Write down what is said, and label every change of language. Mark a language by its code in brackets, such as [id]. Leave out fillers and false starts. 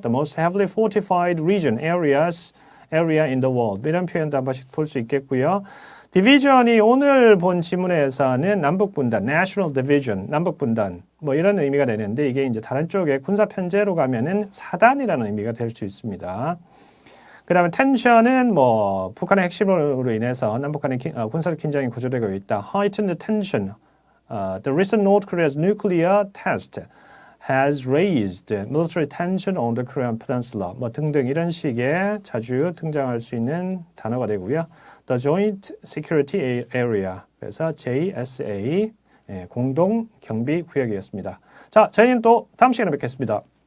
[en] The most heavily fortified region, area in the world. [ko] 이런 표현도 한 번씩 볼 수 있겠고요. 디비전이 오늘 본 지문에서는 남북분단, national division, 남북분단 뭐 이런 의미가 되는데 이게 이제 다른 쪽에 군사 편제로 가면은 사단이라는 의미가 될 수 있습니다. 그 다음에 텐션은 뭐 북한의 핵심으로 인해서 남북한의 군사적 긴장이 고조되고 있다. [en] Heightened tension. The recent North Korea's nuclear test has raised military tension on the Korean peninsula. [ko] 뭐 등등 이런 식의 자주 등장할 수 있는 단어가 되고요. [en] The Joint Security Area. [ko] 그래서 JSA 공동 경비 구역이었습니다. 자, 저희는 또 다음 시간에 뵙겠습니다.